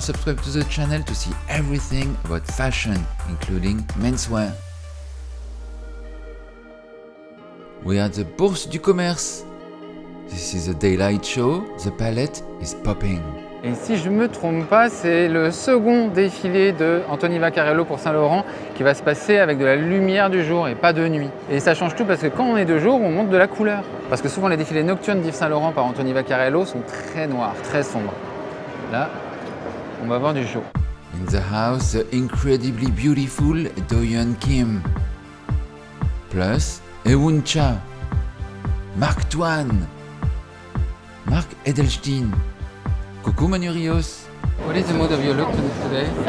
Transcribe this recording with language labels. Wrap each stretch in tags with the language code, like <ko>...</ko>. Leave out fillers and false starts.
<en>Subscribe to the channel to see everything about fashion, including menswear. We are at the Bourse du Commerce. This is a daylight show. The palette is popping.</en> <fr>Et si je me trompe pas, c'est le second défilé de Anthony Vaccarello pour Saint Laurent qui va se passer avec de la lumière du jour et pas de nuit. Et ça change tout parce que quand on est de jour, on monte de la couleur. Parce que souvent les défilés nocturnes d'Yves Saint Laurent par Anthony Vaccarello sont très noirs, très sombres. Là, on va voir du jour.</fr> <en>In the house, the incredibly beautiful Doyeon Kim. Plus, Eun Cha, Marc Twain, Marc Edelstein.</en> <fr>Coucou Manu Rios.</fr> <en>What is the mood of your look today?</en>